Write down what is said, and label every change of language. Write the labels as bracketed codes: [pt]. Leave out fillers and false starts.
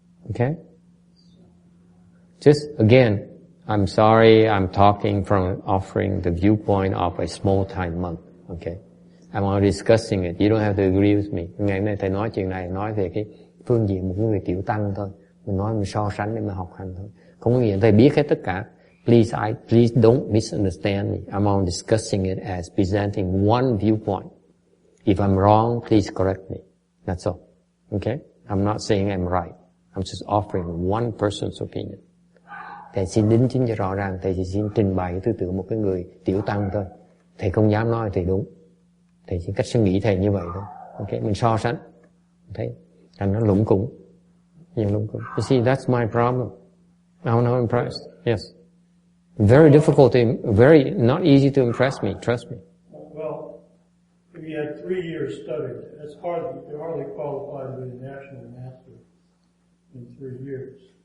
[en] Okay? Just again, I'm sorry, I'm talking from offering the viewpoint of a small-time monk. Okay? I'm only discussing it. You don't have to agree with me. [vi] Ngày hôm nay thầy nói chuyện này, nói về cái phương diện một người tiểu tăng thôi. Mình nói mình so sánh để mà học hành thôi. Không có nghĩa thầy biết hết tất cả. [en] Please don't misunderstand me. I'm only discussing it as presenting one viewpoint. If I'm wrong, please correct me. That's all. Okay? I'm not saying I'm right. I'm just offering one person's opinion. [vi] Thầy xin đính chính cho rõ ràng, thầy chỉ xin trình bày cái tư tưởng một cái người tiểu tăng thôi. Thầy không dám nói thầy đúng. Thầy chỉ cách suy nghĩ thầy như vậy thôi. Okay? Mình so sánh. Thấy? Thành nó lủng củng. [en] You see, that's my problem. I'm not impressed. Yes. Very difficult very not easy to impress me, trust me. Well, if you had 3 years studied, you're hardly qualified to be a national master in 3 years.